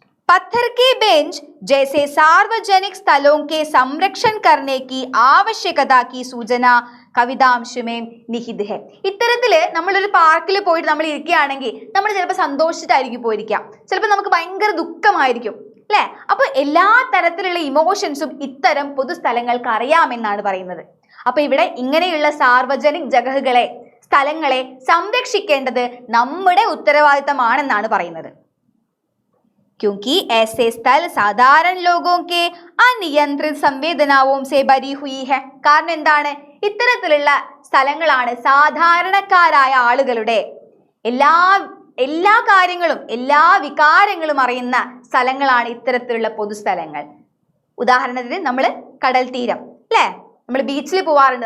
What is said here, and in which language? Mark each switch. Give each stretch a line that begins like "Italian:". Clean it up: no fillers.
Hindi: पत्थर के बेंच जैसे सार्वजनिक स्थलों के संरक्षण करने की आवश्यकता की सूचना കവിതാംശ में निहित है.
Malayalam: ഇത്തരത്തില് നമ്മളൊരു പാർക്കിൽ പോയിട്ട് നമ്മൾ ഇരിക്കുകയാണെങ്കിൽ നമ്മൾ ചിലപ്പോൾ സന്തോഷിച്ചിട്ടായിരിക്കും പോയിരിക്കാം, ചിലപ്പോൾ നമുക്ക് ഭയങ്കര ദുഃഖമായിരിക്കും അല്ലെ. അപ്പൊ എല്ലാ തരത്തിലുള്ള ഇമോഷൻസും ഇത്തരം പൊതുസ്ഥലങ്ങൾക്ക് അറിയാമെന്നാണ് പറയുന്നത്. അപ്പൊ ഇവിടെ ഇങ്ങനെയുള്ള സാർവജനിക് ജഗഹുകളെ, സ്ഥലങ്ങളെ സംരക്ഷിക്കേണ്ടത് നമ്മുടെ ഉത്തരവാദിത്തമാണെന്നാണ് പറയുന്നത്.
Hindi: क्योंकि ऐसे स्थल साधारण लोगों के अनियंत्रित संवेदनाओं से भरी हुई है.
Malayalam: കാരണം എന്താണ്? ഇത്തരത്തിലുള്ള സ്ഥലങ്ങളാണ് സാധാരണക്കാരായ ആളുകളുടെ എല്ലാ കാര്യങ്ങളും, എല്ലാ വികാരങ്ങളും അറിയുന്ന സ്ഥലങ്ങളാണ് ഇത്തരത്തിലുള്ള പൊതുസ്ഥലങ്ങൾ. ഉദാഹരണത്തിന് നമ്മൾ കടൽ തീരം അല്ലെ, നമ്മൾ ബീച്ചിൽ പോവാറുണ്ട്.